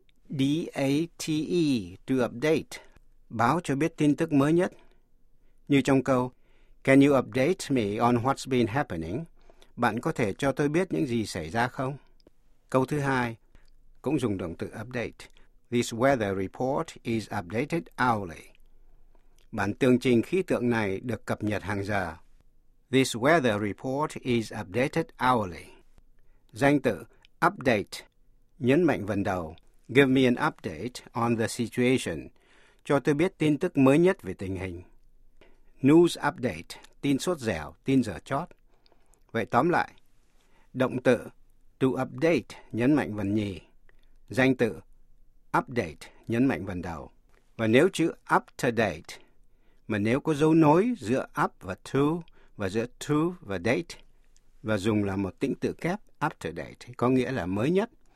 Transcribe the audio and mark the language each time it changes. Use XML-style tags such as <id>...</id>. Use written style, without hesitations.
<vi>U-P-D-A-T-E. To update. Báo cho biết tin tức mới nhất. Như trong câu,</vi> <en>can you update me on what's been happening?</en> <vi>Bạn có thể cho tôi biết những gì xảy ra không? Câu thứ hai, cũng dùng động từ update.</vi> <en>This weather report is updated hourly.</en> <vi>Bản tường trình khí tượng này được cập nhật hàng giờ.</vi> <en>This weather report is updated hourly.</en> <vi>Danh từ update, nhấn mạnh vần đầu.</vi> <en>Give me an update on the situation.</en> <vi>Cho tôi biết tin tức mới nhất về tình hình. News update, tin sốt dẻo, tin dở chót. Vậy tóm lại, động từ to update nhấn mạnh vần nhì, danh từ update nhấn mạnh vần đầu. Và nếu chữ up to date, mà nếu có dấu nối giữa up và giữa to và date, và dùng là một tĩnh tự kép up to date, có nghĩa là mới nhất.</vi>